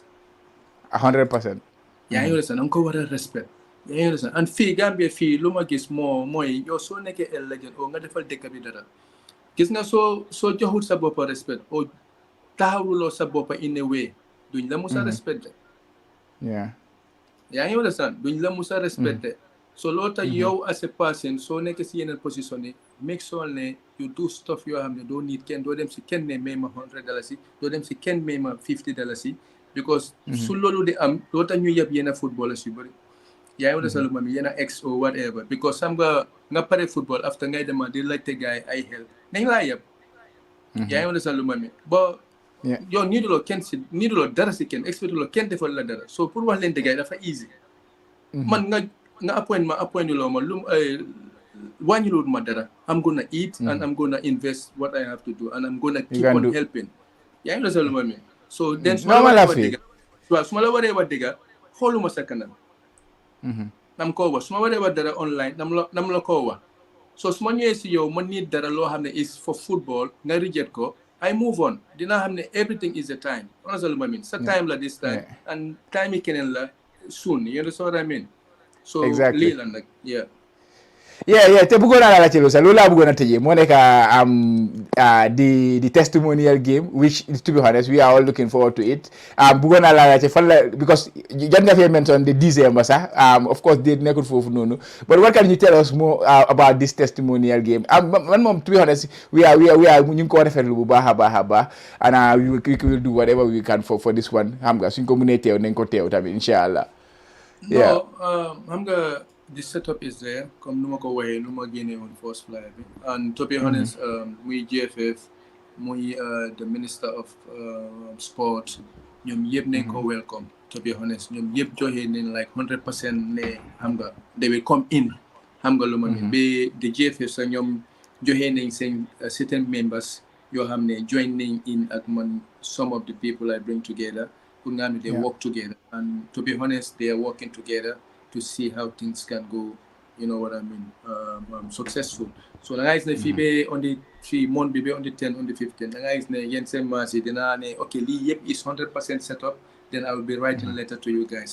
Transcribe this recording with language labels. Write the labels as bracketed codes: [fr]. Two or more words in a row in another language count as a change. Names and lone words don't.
[wo] 100%. yaa ngi understand danga ko war a respect yaa ngi understand and fii Gambia fii lu ma gis mooy yow soo nekkee el legend o nga defal dëkk bi dara gis nga soo joxul sa boppa respect o taxawuloo sa boppa [en] in a way [wo] duñ la musa respecté yaa ngi understand duñ la musa respecté so loolu tax yow [en] as a person [wo] soo nekk si yeneen position yi [en] make sure [wo] ne [en] you do stuff [wo] yoo xam ne doo need kenn doo dem si kenn ne may ma $100 doo dem si kenn may ma $50 because su loolu di am loolu tax ñu yeb yenn footballers yu bëri yaa ngi understand lu ma mi yenn [en] ex or whatever [wo] because xam nga pare football after ngay dema di laajte gars yi ay help nañ laa yeb yaa ngi understand lu ma mi ba yow niiduloo dara si kenn expectuloo kenn defal la dara so pour wax leen dëgg dafa easy man nga appoint loo ma lu wàññiluwul ma dara [en] I'm gonna eat and I'm gonna invest what I have to do and I'm gonna keep on helping [wo] yaa ngi understand lu ma mi [en] so then [wo] su ma la waree wax dëgg xooluma sa kanam nam koo wax su ma waree wax dara online nam la koo wax so su ma ñëwee si yow ma need dara loo xam ne [en] is for football [wo] nga reject ko [en] I move on [wo] dinaa xam ne [en] everything is a time honestly [wo] lu ma mean sa time la [en] this time and time [wo] yi keneen la [en] soon you understand what I mean [wo] so lii la nag te bëggoon naa la ci lu sax loolu laa bëggoon a tëjee moo nekk [en] the testimonial game which to be honest we are all looking forward to it [wo] bëggoon naa la ci fan la because jot nga fee [en] mention the December [wo] sax [en] of course [wo] date nekkul foofu noonu [en] but what can you tell us more about this testimonial game [wo] man moom [en] to be honest we are [wo] ñu ngi ko rafetlu bu baax a baax [en] and we will do whatever we can for this one [wo] xam nga suñ ko mënee teew nañ ko teew tamit [ar] إن شاء الله [wo] xam nga [en] the setup is there [wo] comme nu ma ko waxee nu ma génnee woon [en] first flyer [wo] bi and [en] to be honest [wo] muy GFF muy the [en] minister of sport [wo] ñoom yëpp nañ ko welcome [en] to be honest [wo] ñoom yëpp joxe nañ [en] like 100% [wo] ne xam nga [en] they will come in [wo] xam nga lu ma ne ba the GFF sax ñoom joxe nañ seen [en] certain members [wo] yoo xam ne join nañ in ak man [en] some of the people I bring together [wo] pour nga xam ne [en] they work together and to be honest they are working together to see how things can go, you know what I mean, successful. So the guys be on the 3 month be on the 10 on the 15. The guys okay, yep is 100% set up. Then I will be writing a letter to you guys.